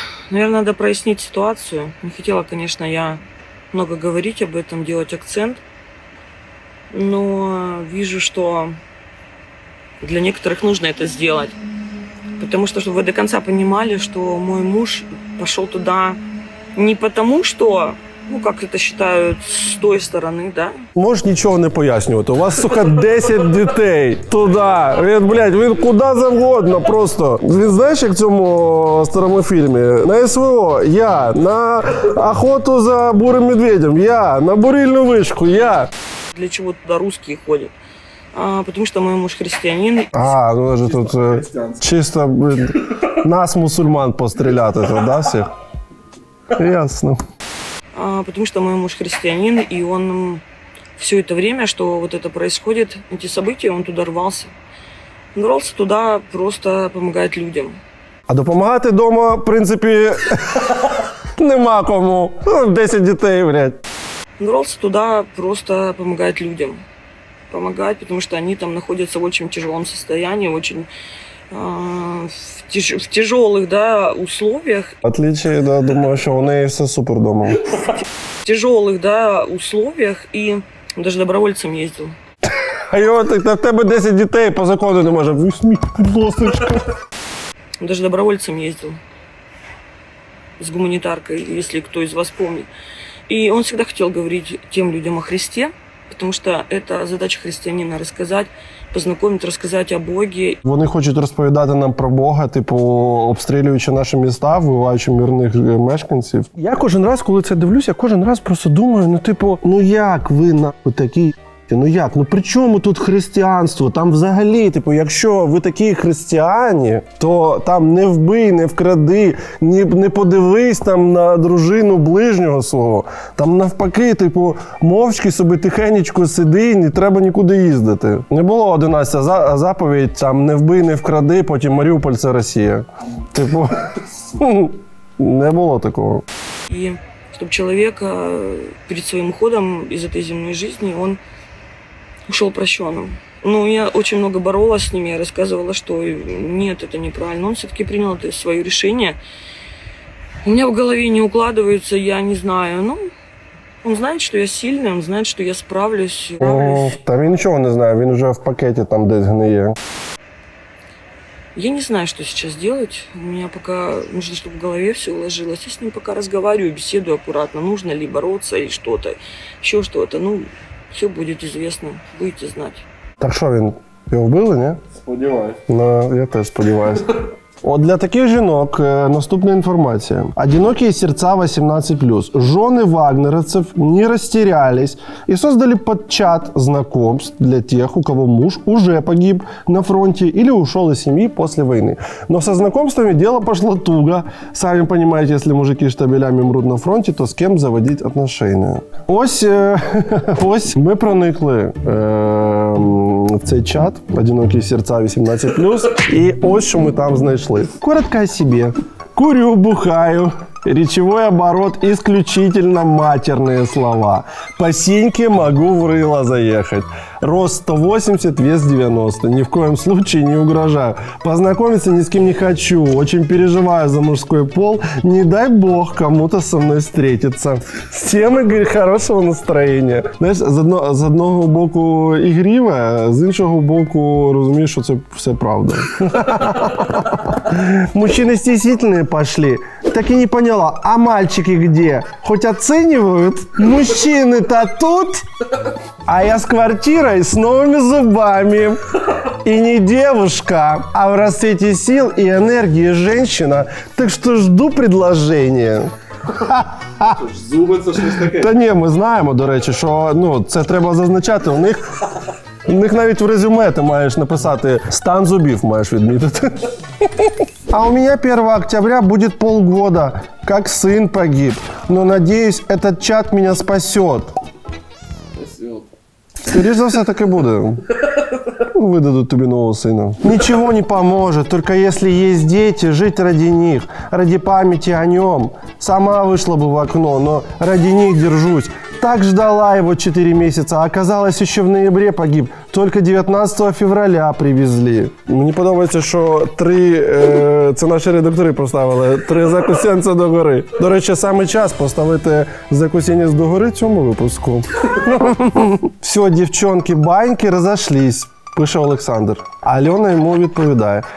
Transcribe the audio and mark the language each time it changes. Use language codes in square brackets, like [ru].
[ru] Наверное, надо прояснить ситуацию. Не хотела, конечно, я много говорить об этом, делать акцент. Но вижу, что для некоторых нужно это сделать. Потому что, чтобы вы до конца понимали, что мой муж пошел туда не потому, что, ну, как это считают с той стороны, да? [uk] Можеш нічого не пояснювати. У вас, сука, 10 дітей. Туди. Він куди завгодно просто. Він знаєш, як в цьому старому фільмі? На СВО я, на охоту за бурим медведем я, на бурильну вишку я. [ru] Для чего туда русские ходят? Потому что мой муж христианин. Ну даже тут чисто, блин, нас, мусульман, [uk] постріляти, [ru] да, [uk] всіх? [ru] Ясно. Потому что мой муж христианин, и он все это время, что вот это происходит, эти события, он туда рвался. Он рвался туда просто помогать людям. [uk] А допомагати вдома, в принципі, нема кому. 10 дітей, блядь. [ru] Он рвался туда просто помогать людям. Помогать, потому что они там находятся в очень тяжелом состоянии, очень в тяжелых, да, условиях. В отличие, да, [uk] думаю, що у неї все супер вдома. [ru] В тяжелых, да, условиях, и он даже добровольцем ездил. [uk] А його, в тебе 10 дітей, по закону не може. Візьміть, будь ласка. [ru] Он даже добровольцем ездил. С гуманитаркой, если кто из вас помнит. И он всегда хотел говорить тем людям о Христе, потому что это задача христианина — рассказать, познакомить, [uk] розказати о Богі. Вони хочуть розповідати нам про Бога, типу, обстрілюючи наші міста, вбиваючи мирних мешканців. Я кожен раз, коли це дивлюсь, я кожен раз просто думаю, ну типу, ну як ви нахуй такі? Ну як? Ну при чому тут християнство? Там взагалі, типу, якщо ви такі християні, то там не вбий, не вкради, не подивись там на дружину ближнього свого. Там навпаки, типу, мовчки собі тихенечко сиди, не треба нікуди їздити. Не було 11 заповідь, там не вбий, не вкради, потім Маріуполь – це Росія. Типу, не було такого. І щоб чоловік перед своїм уходом із цієї земної життя, [ru] він ушел прощенным. Но я очень много боролась с ними, я рассказывала, что нет, это неправильно. Он все-таки принял это свое решение. У меня в голове не укладывается, я не знаю. Ну, он знает, что я сильная, он знает, что я справлюсь. [uk] Та він нічого не знає, він вже в пакеті там десь гниє. [ru] Я не знаю, что сейчас делать. У меня пока нужно, чтобы в голове все уложилось. Я с ним пока разговариваю, беседую аккуратно. Нужно ли бороться или что-то, еще что-то. Ну, все будет известно, будете знать. [uk] Так що він? Його вбили, ні? Сподіваюсь. Ну, я теж сподіваюся. От для таких жінок наступна інформація. [ru] Одинокие сердца 18+. Жены вагнеровцев не растерялись и создали подчат знакомств для тех, у кого муж уже погиб на фронте или ушел из семьи после войны. Но со знакомствами дело пошло туго. Сами понимаете, если мужики штабелями мрут на фронте, то с кем заводить отношения. [uk] Ось ми проникли в цей чат «Одинокие сердца 18+», і ось що ми там знайшли. [ru] Коротко о себе. Курю, бухаю. Речевой оборот исключительно матерные слова. По синьке могу в рыло заехать. Рост 180, вес 90. Ни в коем случае не угрожаю. Познакомиться ни с кем не хочу. Очень переживаю за мужской пол. Не дай бог кому-то со мной встретиться. Всем, Игорь, хорошего [uk] настроєння. Знаєш, з одного боку ігріве, з іншого боку розумієш, що це все правда. [ru] Мужчины стеснительные пошли. Так и не поняла, а мальчики где? Хоть оценивают? Мужчины-то тут, а я с квартирой с новыми зубами. И не девушка, а в расцвете сил и энергии женщина. Так что жду предложения. [uk] Зуби це щось таке. Та ні, ми знаємо, до речі, що це треба зазначати. У них навіть в резюме ти маєш написати стан зубів, маєш відмітити. [ru] А у меня 1 октября будет полгода, как сын погиб. Но надеюсь, этот чат меня спасет. [uk] Скоріше за все, так і буде. [ru] Выдадут тебе нового сына. Ничего не поможет, только если есть дети, жить ради них, ради памяти о нем. Сама вышла бы в окно, но ради них держусь. Так ждала его 4 месяца, а оказалось, еще в ноябре погиб. Только 19 февраля привезли. [uk] Мені подобається, що це наші редактори поставили, 3 закусянця догори. До речі, саме час поставити закусянець догори цьому випуску. [ru] Все, дівчонки, баньки разошлись. [uk] Пише Олександр. Альона йому відповідає.